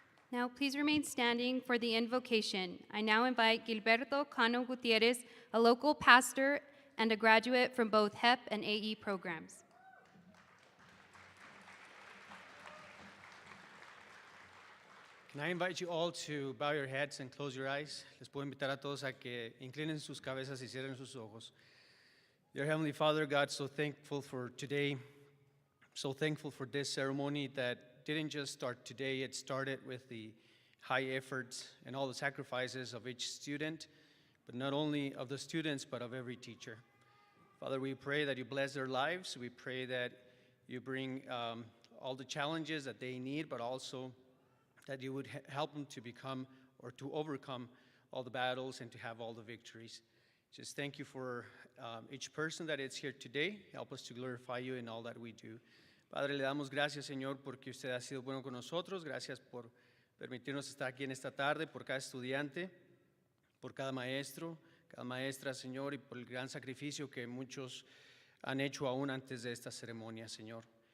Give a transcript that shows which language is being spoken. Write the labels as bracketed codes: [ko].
[en] Now, please remain standing for the invocation. I now invite Gilberto Cano Gutierrez, a local pastor and a graduate from both HEP and AE programs. Can I invite you all to bow your heads and close your eyes? [es] Les puedo invitar a todos a que inclinen sus cabezas y cierren sus ojos. [en] Dear Heavenly Father, God, so thankful for today, so thankful for this ceremony that didn't just start today, it started with the high efforts and all the sacrifices of each student, but not only of the students, but of every teacher. Father, we pray that you bless their lives. We pray that you bring all the challenges that they need, but also that you would help them to become or to overcome all the battles and to have all the victories. Just thank you for each person that is here today. Help us to glorify you in all that we do. [es] Padre, le damos gracias, Señor, porque usted ha sido bueno con nosotros. Gracias por permitirnos estar aquí en esta tarde, por cada estudiante, por cada maestro, cada maestra, Señor, y por el gran sacrificio que muchos han hecho aún antes de esta ceremonia, Señor.